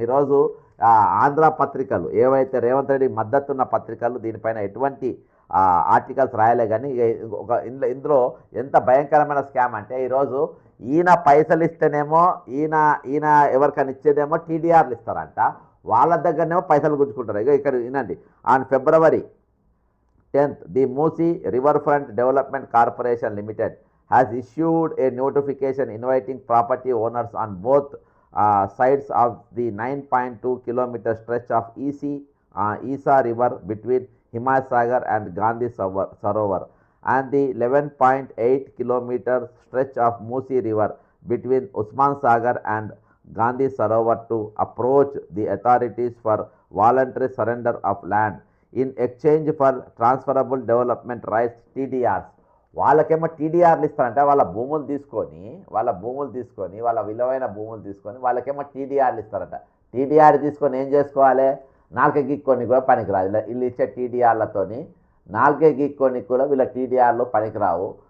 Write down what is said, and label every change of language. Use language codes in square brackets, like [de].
[te] ఈరోజు ఆంధ్ర పత్రికలు ఏవైతే రేవంత్ రెడ్డి మద్దతున్న పత్రికలు దీనిపైన ఎటువంటి ఆర్టికల్స్ రాయలే. కానీ ఇందులో ఎంత భయంకరమైన స్కామ్ అంటే ఈరోజు ఈయన పైసలు ఇస్తేనేమో ఈయన ఎవరికైనా ఇచ్చేదేమో టీడీఆర్లు ఇస్తారంట, వాళ్ళ దగ్గరనేమో పైసలు గుంజుకుంటారు. ఇక ఇక్కడ వినండి. [en] On February 10th, the Musi Riverfront Development Corporation Limited has issued a notification inviting property owners on both sides of the 9.2 kilometer stretch of Isa River between Himaysagar and Gandhi Sarovar and the 11.8 kilometer stretch of Musi River between Usman Sagar and Gandhi Sarovar to approach the authorities for voluntary surrender of land in exchange for transferable development rights TDRs. [te] వాళ్ళకేమో టీడీఆర్లు ఇస్తారంటే వాళ్ళ భూములు తీసుకొని వాళ్ళ విలువైన భూములు తీసుకొని వాళ్ళకేమో టీడీఆర్లు ఇస్తారంట. టీడీఆర్ తీసుకొని ఏం చేసుకోవాలి? నాలుకే గీక్కొని కూడా పనికిరాదు. వీళ్ళు ఇచ్చే టీడీఆర్లతోని నాలుగే గీక్కొని కూడా వీళ్ళ టీడీఆర్లు పనికిరావు.